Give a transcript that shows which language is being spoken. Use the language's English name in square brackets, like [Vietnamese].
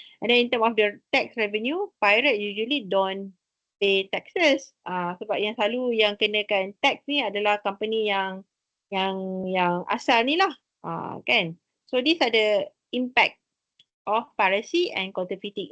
[English] And then in terms of the tax revenue, pirate usually don't pay taxes. [Malay] Sebab yang selalu yang kenakan tax ni adalah company yang asal ni lah. Kan? [English] So these are the impact of piracy and counterfeiting.